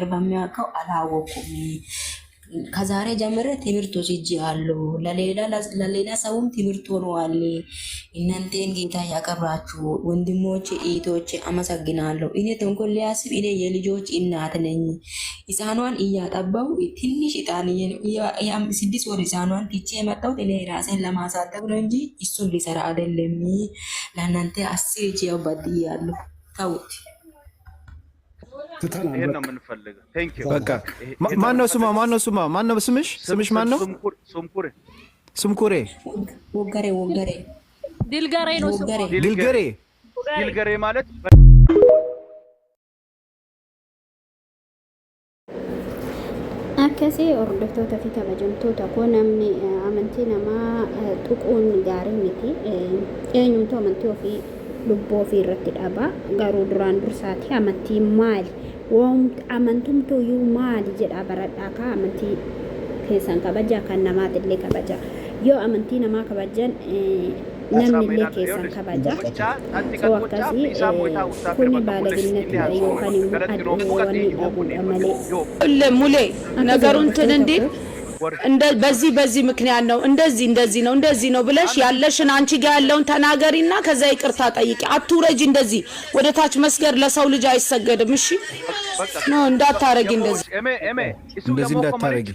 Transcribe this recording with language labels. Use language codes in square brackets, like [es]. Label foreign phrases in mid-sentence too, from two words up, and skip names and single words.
[am] በሚያውቀው አላወኩም። ከዛሬ ጀምሬ ትምህርት ወስጃለሁ። ለሌላ ሰውም ትምህርት ሆነዋል። እናንተን ጌታ ያከብራችሁ ወንድሞች እህቶች አመሰግናለሁ። እኔ ተንኮል ሊያስብ እኔ የልጆች እናት ነኝ። ህፃኗን እያጠባው ትንሽ ህፃን 6 ወር ህፃኗን ትቼ የመጣሁት እኔ ራሴን ለማሳደግ ነው እንጂ እሱን ሊሰራ አይደለም። ለእናንተ 10 እጅ ያው በድያለሁ። ተውት። ይሄን ነው የምንፈልገው። [en] thank you [am] በቃ ማነው ስምሽ ማነው? ስምኩሬ ወገሬ ዲልገሬ ነው ስሙ። ዲልገሬ ማለት [om] akkasi hordoftoota fi kabajamtoota koo namni amantii namaa tuquun gaarii miti. Eenyumtu amantii ofii lubbuu ofii irratti dhaba. Garuu duraan dursaati amantii maali? Amantumtuyyuu maali jedha baradhaa kaa amantii keessan kabaja kan namaatillee kabaja. Yoo amantii namaa kabajan namni illee keessan kabaja. So akkasii kuni baalaginnettidha yookaan immoo wanni dhabuudha malee. [am] ሙሌ ነገሩን እንትን እንዲል በዚህ ምክንያት ነው እንደዚህ ነው ብለሽ ያለሽን አንቺ ጋር ያለውን ተናገሪና ከዛ ይቅርታ ጠይቂ። አትውረጂ እንደዚህ ወደ ታች መስገድ ለሰው ልጅ አይሰገድም። እሺ ነው እንዳታረጊ እንደዚህ እንዳታረጊ